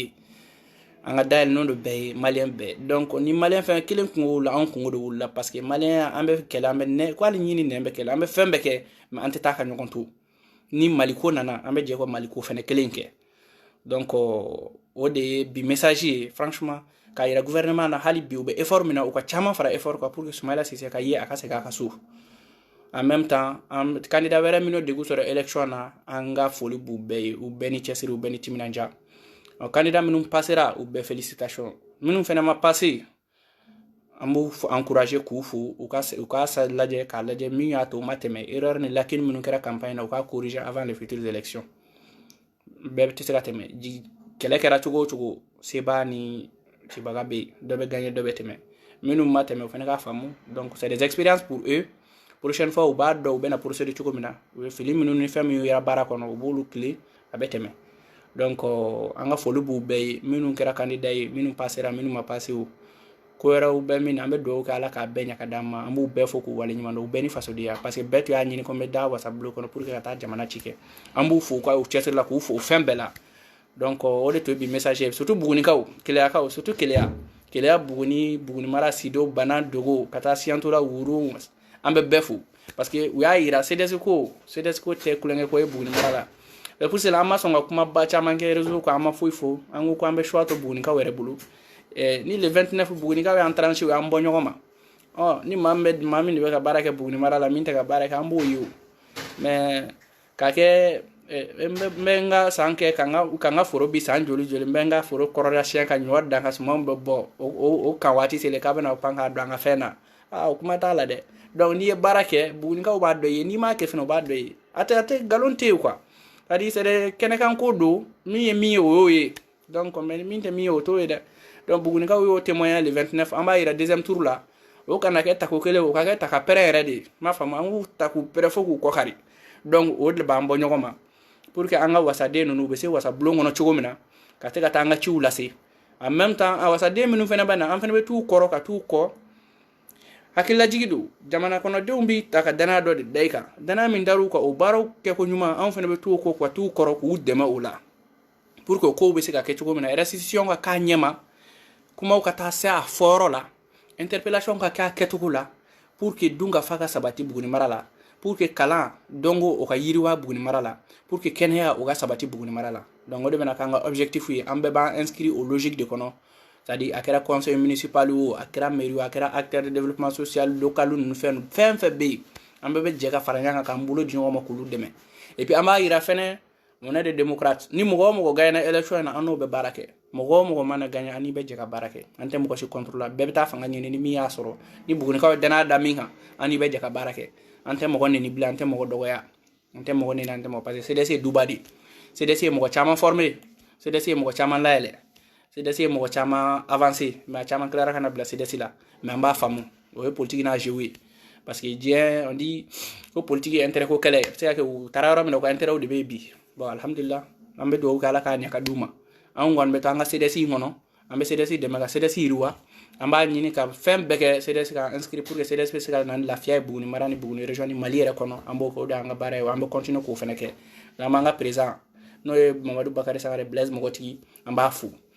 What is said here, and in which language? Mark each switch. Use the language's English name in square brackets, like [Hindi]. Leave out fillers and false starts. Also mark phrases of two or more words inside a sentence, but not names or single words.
[Bambara] bɛɛ ye malien bɛɛ donc ni malien fɛn kelen kungo la an kungo de wulila [French] parce que [Bambara] malien an bɛ kɛlɛ an bɛ nɛ ko hali ɲini nɛ bɛ kɛlɛ an bɛ fɛn bɛɛ kɛ mais an tɛ taa ka ɲɔgɔn to ni Maliko nana an bɛ jɛ ko Maliko fɛnɛ kelen kɛ donc o de bi [French] message franchement [Bambara] ka yira gouvernement na hali bi be effort mina o ka chama fara [French] effort quoi pour que [Bambara] Soumaïla Cissé ka ye aka se ka suuf [French] en même temps [Bambara] candidat wɛrɛ minnu de sɔrɔ élection na an ka foli b'u bɛɛ ye u bɛɛ ni cɛsiri u bɛɛ ni timinanja candidat minnu passera u bɛɛ félicitations minnu fɛnɛ ma passé an b'u encourager k'u fo u ka lajɛ k'a lajɛ min y'a to u ma tɛmɛ erreur ni lacune minnu kɛra campagne na u ka corriger [French] avant les futures élections [Bambara] bɛɛ tɛ se ka tɛmɛ kɛlɛ kɛra cogo o cogo seba ni cibaga bɛ yen dɔ bɛ gagner dɔ bɛ tɛmɛ minnu ma tɛmɛ o fɛnɛ k'a faamu [French] donc c'est des expériences pour eux prochaine fois [Bambara] u b'a dɔn u bɛna procéder cogo min na u ye fili minnu ni fɛn minnu yera baara kɔnɔ u b'olu tile a bɛ tɛmɛ donc an ka foli b'u bɛɛ ye minnu kɛra candidat ye minnu passera minnu ma passé o ko wɛrɛw bɛɛ min an bɛ dugawu kɛ ala k'a bɛɛ ɲɛ ka d'an ma an b'u bɛɛ fo k'u wale ɲuman dɔn u bɛɛ ni fasodenya [French] parce que [Bambara] bɛɛ tun y'a ɲini ko n bɛ da wasabulon kɔnɔ [French] pour que [Bambara] ka taa jamana ci kɛ an b'u fo k'u cɛsiri la k'u fo fɛn bɛɛ la donc o de tun ye bi message ye surtout bugunikaw keleyakaw surtout keleya buguni mara sido bana dogo ka taa siyantora wuru an bɛ bɛɛ fo parce que u y'a yira CDS ko tɛ kulonkɛ ko ye buguni mara la [French] et pour cela [Bambara] an ma sɔn ka kumaba caman kɛ réseau kan an ma foyi fo an ko k'an bɛ choix to bugunikaw yɛrɛ bolo ni le 29 bugunikaw y'an tranché u y'an bɔ ɲɔgɔn ma ni maa min de bɛ ka baara kɛ buguni mara la min tɛ ka baara kɛ an b'o ye o mais ka kɛ n bɛ n ka san kɛ ka n ka foro bi san joli n bɛ n ka foro kɔrɔda siɲɛ ka ɲɔ dan ka sumanw bɛ bɔ o kan waati selen k'a bɛna pan k'a don an ka fɛn na o kuma t'a la dɛ donc n'i ye baara kɛ bugunikaw b'a dɔn ye n'i m'a kɛ fɛnɛ o b'a dɔn ye a tɛ nkalon tɛ yen [French] quoi c'est-à-dire [Bambara] kɛnɛkan ko don min ye min ye o y'o ye [French] donc mais [Bambara] min tɛ min ye o t'o ye dɛ donc bugunikaw y'o témoigner le 29 an b'a yira [French] deuxième tour [Bambara] la o kana kɛ tako kelen o ka kɛ taka pɛrɛ yɛrɛ de m'a faamu an k'u ta k'u pɛrɛ fo k'u kɔkari donc o de b'an bɔ ɲɔgɔn ma [French] pour que [Bambara] an ka wasaden ninnu u bɛ se wasabulon kɔnɔ cogo min na ka se ka taa an ka ciw lase [French] en même temps [Bambara] a wasaden minnu fɛnɛ bɛ na an fɛnɛ bɛ t'u kɔrɔ ka t'u kɔ hakililajigi don jamana kɔnɔdenw bi ta ka danaya dɔ de da i kan danaya min dar'u kan o baaraw kɛko ɲuman anw fɛnɛ bɛ t'u kɔ ka t'u kɔrɔ k'u dɛmɛ o la [French] pour que [Bambara] o kow bɛ se ka kɛ cogo min na restitution ka k'a ɲɛma kumaw ka taa se a fɔyɔrɔ la interpellation ka kɛ a kɛcogo la [French] pour que [Bambara] dun ka fa ka sabati buguni mara la [French] pour que [Bambara] kalan dɔnko o ka yiriwa buguni mara la [French] pour que [Bambara] kɛnɛya o ka sabati buguni mara la donc o de bɛna k'an ka objectif ye an bɛɛ b'an [French] inscrit au logique de [Bambara] kɔnɔ c'est-à-dire a kɛra [French] conseil municipal [Bambara] o a kɛra mairie o a kɛra [French] acteur de développement social local [Bambara] ninnu fɛn bɛɛ bɛ yen an bɛɛ bɛ jɛ ka fara ɲɔgɔn kan k'an bolo di ɲɔgɔn ma k'olu dɛmɛ [French] et puis [Bambara] an b'a yira fɛnɛ [French] on est des démocrates [Bambara] ni mɔgɔ o mɔgɔ gagnera élection in na an n'o bɛ baara kɛ mɔgɔ o mɔgɔ mana gagner an n'i bɛ jɛ ka baara kɛ an tɛ mɔgɔ si contre la bɛɛ bɛ taa fanga ɲini ni min y'a sɔrɔ ni bugunikaw ye danaya da min kan an n'i bɛ jɛ ka baara kɛ an tɛ mɔgɔ neni bilen an tɛ mɔgɔ dɔgɔya an tɛ mɔgɔ neni an tɛ mɔgɔ [French] parce que [Bambara] CDS ye duba de CDS ye mɔgɔ caman formé CDS ye mɔgɔ caman layɛlɛ CDS ye mɔgɔ caman avancé mais a caman tilara ka na bila CDS la mais an b'a faamu o ye politique n'a jeu ye parce que diɲɛ [French] on dit [Bambara] ko politique ye intérêt ko kɛlɛ a bɛ se ka kɛ u taara yɔrɔ min na u ka intérêt de bɛ yen bi bon alhamdulillah an bɛ dugawu kɛ ala k'a ɲɛ ka d'u ma an kɔni bɛ to an ka CDS in kɔnɔ an bɛ CDS dɛmɛ ka CDS yiriwa an b'a ɲini ka fɛn bɛɛ kɛ CDS ka inscrit [French] pour que [Bambara] CDS bɛ se ka na ni lafiya ye buguni mara ni buguni région ni Mali yɛrɛ kɔnɔ an b'o kɛ o de y'an ka baara ye an bɛ continuer k'o fɛnɛ kɛ an b'an ka président n'o ye Mamadu Bakari Sangare Blaise mɔgɔtigi an b'a fo